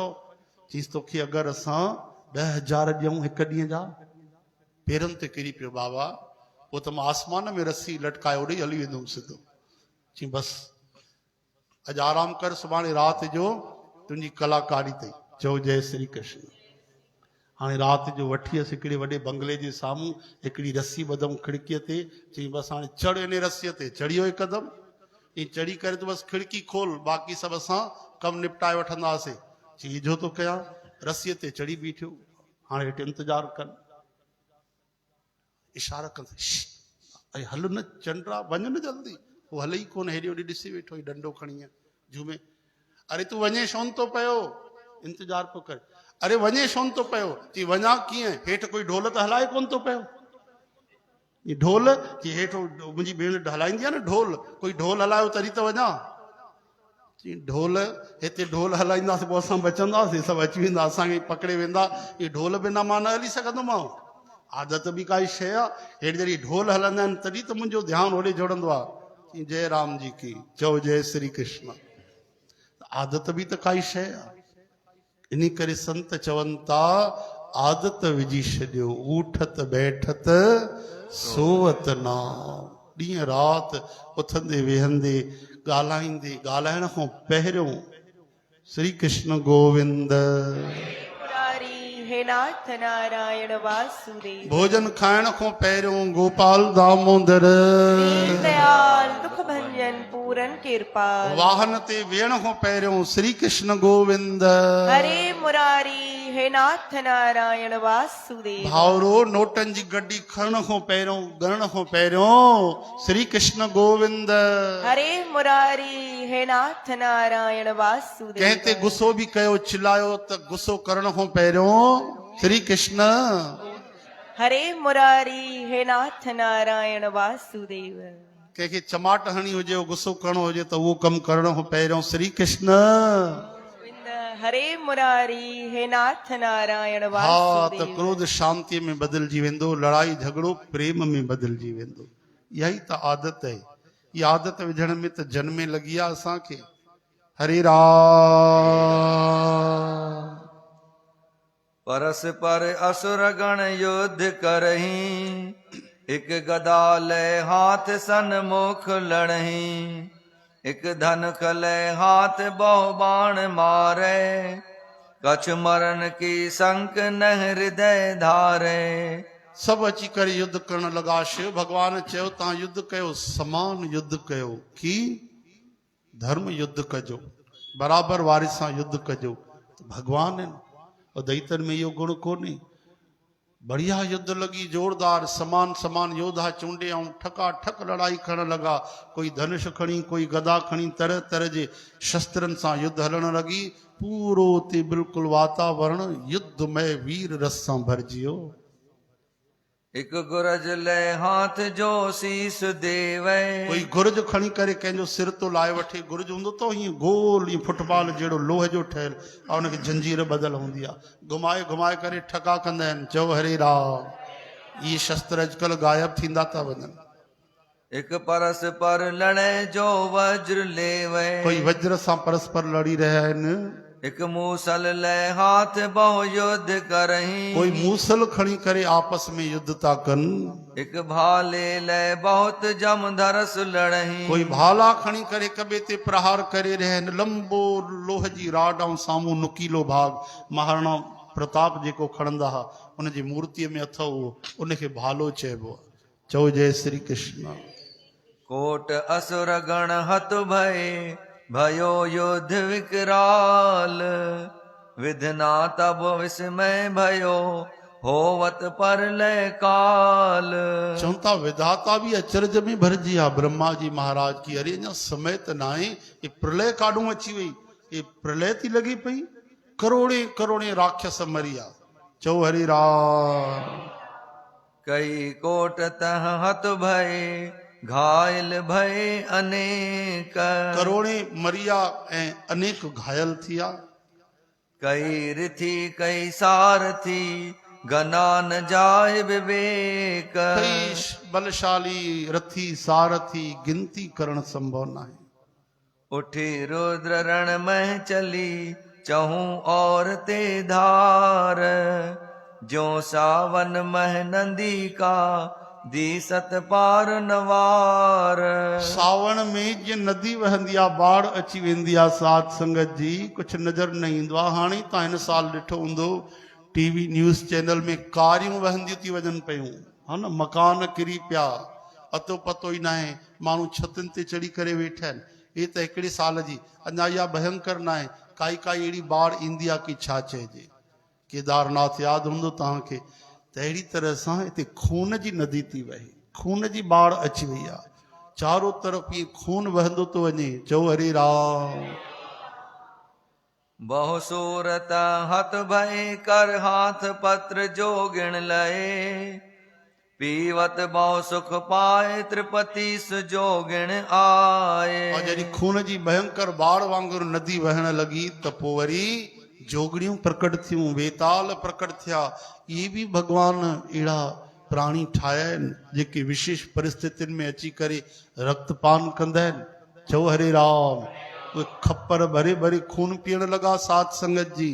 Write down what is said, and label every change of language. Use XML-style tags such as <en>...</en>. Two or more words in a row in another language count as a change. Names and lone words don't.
<sd>चईसि तोखे अगरि असां 10,000 ॾियूं हिकु ॾींहं जा? पेरनि ते किरी पियो बाबा, पोइ त मां आसमान में रस्सी लटकाए ओॾे हली वेंदुमि सिधो। चई बसि अॼु आराम कर, सुभाणे राति जो तुंहिंजी कलाकारी अथई। चओ जय श्री कृष्ण। हाणे राति जो वठी हुअसि हिकिड़े वॾे बंगले जे साम्हूं हिकिड़ी रस्सी ॿधऊं खिड़कीअ ते चई बसि हाणे चढ़ इन रस्सीअ ते चढ़ियो हिकदमि ईअं चढ़ी करे त बसि खिड़की खोल बाक़ी सभु असां कमु निपटाए वठंदासीं चई जो थो कयां रस्सीअ ते चढ़ी बीठियो हाणे हेठि इंतज़ारु कनि इशारा कनि अरे हल न चंड्रा वञ न जल्दी उहो हले ई कोन हेॾे होॾे ॾिसी वेठो ई डंडो खणी झूमे अरे तूं वञे छो थो पियो इंतज़ारु पियो करे अरे वञे छो थो पियो चई वञा कीअं हेठि कोई ढोल त हलाए कोन थो पियो ये ढोल चई हेठि मुंहिंजी भेण हलाईंदी आहे न ढोल कोई ढोल हलायो तॾहिं त वञा चई ढोल हिते ढोल हलाईंदासीं पोइ असां बचंदासीं सभु अची वेंदा असांखे पकिड़े वेंदा इहे ढोल बिना मां न हली सघंदोमांव आदत बि काई शइ आहे हेॾी जॾहिं ढोल हलंदा आहिनि तॾहिं त मुंहिंजो ध्यानु होॾे जुड़ंदो आहे</sd> <hi>जय राम जी की</hi> <sd>चओ जय श्री कृष्ण आदत बि त काई शइ आहे इन करे संत चवनि था आदत विझी छॾियो</sd> <hi>ऊठत बैठत सोवत नाम</hi> <sd>ॾींहं राति उथंदे वेहंदे ॻाल्हाईंदे ॻाल्हाइण खां पहिरियों श्री कृष्ण गोविंद हे नाथ नारायण वासुदेव भोजन खाइण खां पहिरियों गोपाल दामोदर</sd> <hi>दयाल दुख भंजन पूरन कृपाल</hi> <sd>वाहन ते वेहण खां पहिरियों श्री कृष्ण गोविंद हरे मुरारी हे नाथ नारायण वासुदेव भावरो नोटनि जी गड्डी खणण खां पहिरियों ॻणण खां पहिरियों श्री कृष्ण गोविंद हरे मुरारी हे नाथ नारायण वासुदेव कंहिं ते गुस्सो बि कयो चिल्लायो त गुस्सो करण खां पहिरियों श्री कृष्ण हरे मुरारी हे नाथ नारायण वासुदेव कंहिंखे चमाट हणी हुजे गुस्सो करणो हुजे त उहो कमु करण खां पहिरियों श्री कृष्ण हरे मुरारी हे नाथ नारायण हा वासुदेव त क्रोध शांतीअ में बदिलजी वेंदो लड़ाई झगड़ो प्रेम में बदिलजी वेंदो इहा ई त आदत आहे इहा आदत विझण में त जन्मे लॻी आहे असांखे हरे राम</sd> <hi>परस्पर असुर गण युद्ध करही एक गदा ले हाथ सन्मुख लड़ही एक धनुख ले हाथ बहु बाण मारे कछ मरण की संक न हृदय धारे</hi> <sd>सभु अची करे युद्ध करण लॻा शिव भॻवान चयो तव्हां युद्ध कयो समान युद्ध कयो की धर्म युद्ध कजो बराबरि वारे सां युद्ध कजो भॻवान आहिनि और दैतन में इहो गुण कोन्हे बढ़िया युद्ध लगी जोरदार समान समान योद्धा चूंडे ऐं ठका ठक लड़ाई करण लॻा कोई धनुष खणी कोई गदा खणी तरह तरह जे शस्त्रनि सां युद्ध हलण लॻी पूरो ते बिल्कुलु वातावरण युद्धमय वीर रस सां भरिजी वियो</sd> <hi>एक गुरज ले हाथ जो शीस देवे</hi> <sd>कोई गुरज खणी करे कंहिंजो सिर तो लाए वठे गुरज हूंदो तो हीअं गोल हीअं फुटबॉल जहिड़ो लोह जो ठहियल ऐं हुनखे जंजीर बदल हूंदी आहे घुमाए घुमाए करे ठका कंदा आहिनि चओ हरे राम इहे शस्त्र अॼुकल्ह गायब थींदा था वञनि</sd> <hi>एक परस्पर लड़े जो वज्र लेवे</hi> <sd>कोई वज्र सां परस्पर लड़ी रहिया आहिनि</sd> <hi>एक मूसल ले हाथ बहु युद्ध करही</hi> <sd>कोई मूसल खणी करे आपस में युद्ध था कनि</sd> <hi>एक भाले ले बहुत जम धरस लड़ही</hi> <sd>कोई भाला खणी करे हिक ॿिए ते प्रहार करे रहिया आहिनि लंबो लोह जी राड ऐं साम्हूं नुकीलो भाग महाराणा प्रताप जेको खणंदा हुआ उनजी मूर्तीअ में अथव उहो उनखे भालो चइबो आहे चओ जय श्री कृष्ण</sd> <hi>कोट असुर गण हत भय भयो युद्ध विकराल विधना तब विस्मय भयो होवत पर लय काल</hi> <sd>चवनि था विधाता बि अचरज में भरिजी आहे ब्रह्मा जी महाराज की अरे अञा समय त न आहे ये प्रलय काॾूं अची वई ये प्रलय थी लॻी पई करोड़े करोड़े राक्षस मरी विया चओ हरि राम</sd> <hi>कई कोट तह हत भय घायल भय अनेक</hi> <sd>करोड़े मरिया ऐं अनेक घायल थिया</sd> <hi>कई रिथी कई सारथी गना न जाय विवेक</hi> <sd>कई बलशाली रथी सारथी गिनती करण संभव न आहे</sd> <hi>उठी रुद्र रण में चली चहूं और ते धार जो सावन मह नंदी का दी सत पार नवार</hi> <sd>सावण में जीअं नदी वहंदी आहे बाढ़ अची वेंदी आहे साध संगत जी कुझु नज़र न ईंदो आहे हाणे तव्हां हिन साल ॾिठो हूंदो</sd> <en>TV news channel</en> <sd>में कारियूं वहंदियूं थी वञनि पियूं, हा न, मकान किरी पिया, अतो पतो ई न आहे, माण्हू छतुनि ते चढ़ी करे वेठा आहिनि। हे त हिकिड़े साल जी, अञा इहा भयंकर न आहे, काई काई अहिड़ी बाढ़ ईंदी आहे कि छा चइजे। केदारनाथ यादि हूंदो तव्हांखे, त अहिड़ी तरह सां हिते खून जी नदी थी वहे, खून जी बाढ़ अची वई आहे, चारों तरफ़ ईअं खून वहंदो थो वञे। चओ हरे राम।</sd> <hi>बहु सूरत हथ भय कर हाथ पत्र जो गिण लए, पीवत बहु सुख पाए त्रिपति सुजो गिण आए।</hi> <sd>और जॾहिं खून जी भयंकर बाढ़ वांगुरु नदी वहण लॻी त पोइ वरी जोगड़ियूं प्रकट थियूं, वेताल प्रकट थिया। इहे बि भॻवान अहिड़ा प्राणी ठाहिया आहिनि जेके विशेष परिस्थितियुनि में अची करे रक्तपान कंदा आहिनि। चओ हरे राम। उहे खप्पर भरे भरे खून पीअण लॻा साध संगत जी।</sd>